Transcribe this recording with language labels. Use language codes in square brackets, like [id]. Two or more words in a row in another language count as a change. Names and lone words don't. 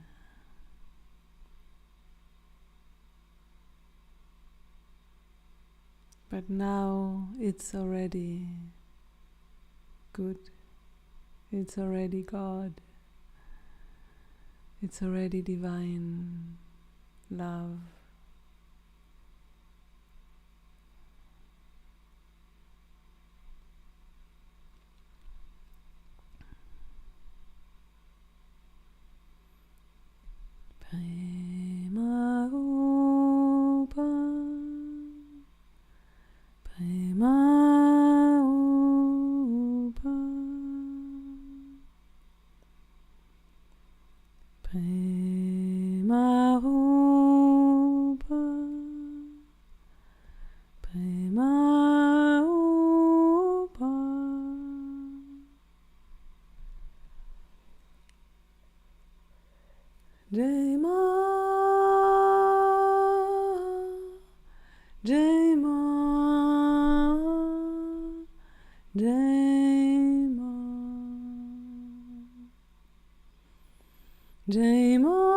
[en] But now it's already good. It's already God. It's already divine love. Prema upa, prema upa, prema upa, prema upa. [hi] जय माँ, जय माँ, जय माँ, जय माँ,